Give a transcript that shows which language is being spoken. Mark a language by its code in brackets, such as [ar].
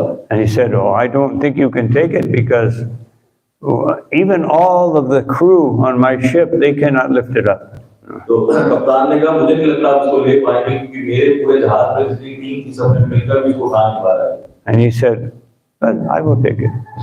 [en] And he said, "Oh, I don't think you can take it because even all of the crew on my ship, they cannot lift it up." [hi] तो कप्तान ने कहा मुझे नहीं लगता आप इसको ले पाएंगे क्योंकि मेरे पूरे जहाज में जितनी टीम थी सबने मिलकर भी इसको उठा नहीं पा रहा है। [en] And he said, "But I will take it."